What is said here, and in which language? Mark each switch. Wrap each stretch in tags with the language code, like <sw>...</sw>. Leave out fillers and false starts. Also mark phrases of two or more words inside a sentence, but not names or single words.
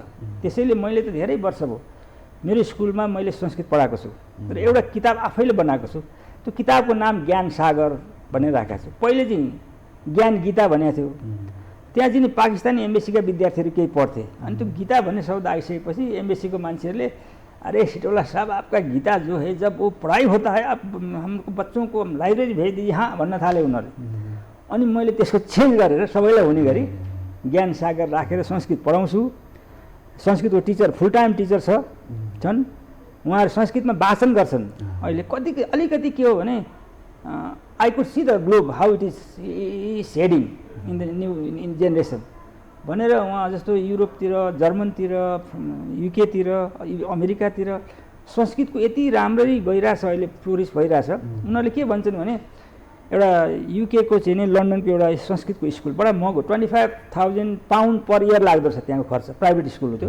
<ne>त्यसैले मैले त धेरै वर्ष भयो मेरो स्कुलमा मैले संस्कृत पढाएको छु र एउटा किताब आफैले बनाएको छु। त्यो किताबको नाम ज्ञान सागर भनेर राखेको छु। पहिले चाहिँ ज्ञान गीता भनेको थियो, त्यहाँ चाहिँ पाकिस्तानी एम्बेसीका विद्यार्थीहरू केही पढ्थे। अनि त्यो गीता भन्ने शब्द आइसकेपछि एम्बेसीको मान्छेहरूले</ne> <hi>अरे सिटौला साहब आपका गीता जो है जब वो पढ़ाई होता है आप हमको बच्चों को लाइब्रेरी भेज दीजिए</hi> <ne>हाँ भन्न थाले उनीहरूले। अनि मैले त्यसको चेन्ज गरेर सबैलाई हुने गरी ज्ञान सागर राखेर संस्कृत पढाउँछु। संस्कृतको टिचर</ne> <en>full time teacher</en> <ne>छन्, उहाँहरू संस्कृतमा वाचन गर्छन्। अहिले अलिकति के हो भने</ne> <en>I could see the globe how it is heading in the new in generation</en> <ne>भनेर उहाँ जस्तो युरोपतिर, जर्मनतिर, युकेतिर, अमेरिकातिर संस्कृतको यति राम्ररी गइरहेछ, अहिले फ्लोरिस भइरहेछ। उनीहरूले के भन्छन् भने एउटा युकेको चाहिँ नि लन्डनको एउटा संस्कृतको स्कुल बडा महँगो 25,000</ne> <en>pound per year</en> <ne>लाग्दो छ त्यहाँको खर्च,</ne> <en>private school</en> <ne>हो त्यो।</ne>